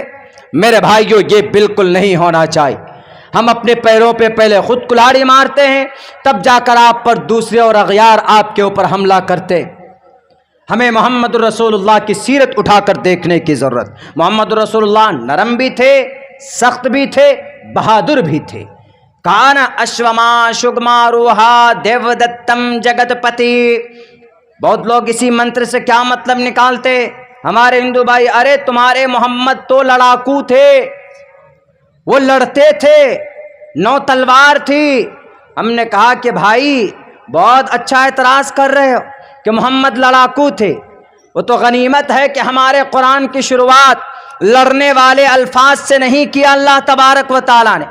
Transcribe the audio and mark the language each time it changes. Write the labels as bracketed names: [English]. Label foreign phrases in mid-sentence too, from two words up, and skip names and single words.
[Urdu] میرے بھائیو, یہ بالکل نہیں ہونا چاہیے. ہم اپنے پیروں پہ پہلے خود کلاڑی مارتے ہیں, تب جا کر آپ پر دوسرے اور اغیار آپ کے اوپر حملہ کرتے. ہمیں محمد رسول اللہ کی سیرت اٹھا کر دیکھنے کی ضرورت. محمد رسول اللہ نرم بھی تھے, سخت بھی تھے, بہادر بھی تھے. [Sanskrit] काना अश्वमा शुगमा रुह्य देव दत्तं जगत्पते. [Urdu] بہت لوگ اسی منتر سے کیا مطلب نکالتے ہمارے ہندو بھائی, ارے تمہارے محمد تو لڑاکو تھے, وہ لڑتے تھے, 9 تلوار تھی. ہم نے کہا کہ بھائی بہت اچھا اعتراض کر رہے ہو کہ محمد لڑاکو تھے, وہ تو غنیمت ہے کہ ہمارے قرآن کی شروعات لڑنے والے الفاظ سے نہیں کیا اللہ تبارک و تعالیٰ نے.